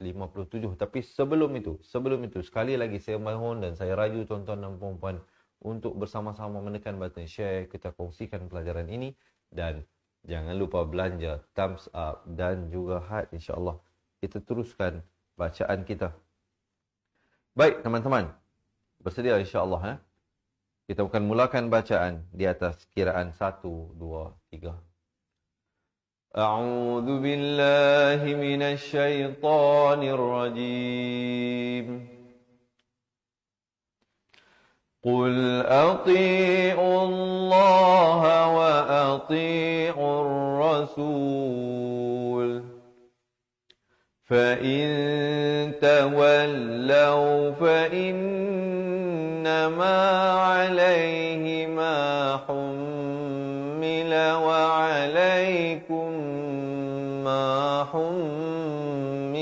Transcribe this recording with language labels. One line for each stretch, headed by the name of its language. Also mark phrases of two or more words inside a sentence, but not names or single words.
Malay: Tapi sebelum itu, sekali lagi saya mohon dan saya raju tuan-tuan dan puan-puan untuk bersama-sama menekan
English: button share,
Malay: kita kongsikan pelajaran ini dan jangan lupa belanja
English: thumbs up
Malay: dan juga heart, insya-Allah. Kita teruskan bacaan kita. Baik teman-teman, bersedia insya-Allah Kita akan mulakan bacaan di atas kiraan 1, 2, 3.
Arabic: أعوذ بالله من الشيطان الرجيم. قل أطيعوا الله وأطيعوا الرسول. فَإِن تَوَلَّوْا فَإِنَّمَا عَلَيْهِ مَا حُمِّلَ وَعَلَيْكُمْ مَا حُمِّلْتُمْ